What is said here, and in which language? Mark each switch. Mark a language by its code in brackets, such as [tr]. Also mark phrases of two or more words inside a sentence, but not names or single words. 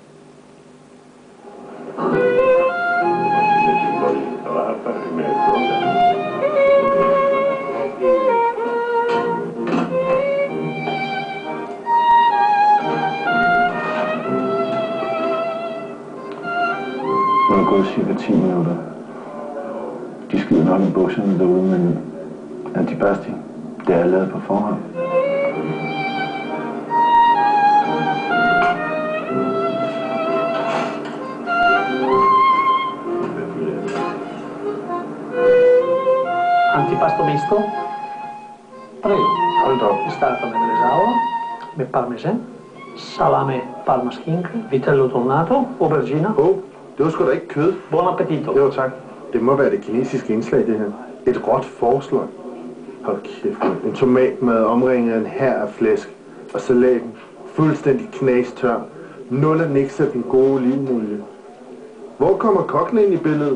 [da] Nu er det gået cirka 10 minutter. De skider nok i bukserne derude, men antipasti, det er lavet på forhånd. [it] Antipasto misto. [da] Prego. Hold op. Vi starter med bresaola, med parmesan, salame parmaskinke, vitello tonnato, aubergine. Det var sgu da ikke kød. [it] Buon appetito. [da] Jo, tak. Det må være det kinesiske indslag, det her. Et råt forslag. Hold kæft, man. En tomatmad omringet af en hær af flæsk. Og salaten. Fuldstændig knastør. Nul af niks af den gode olivenolie. Hvor kommer kokken ind i billedet?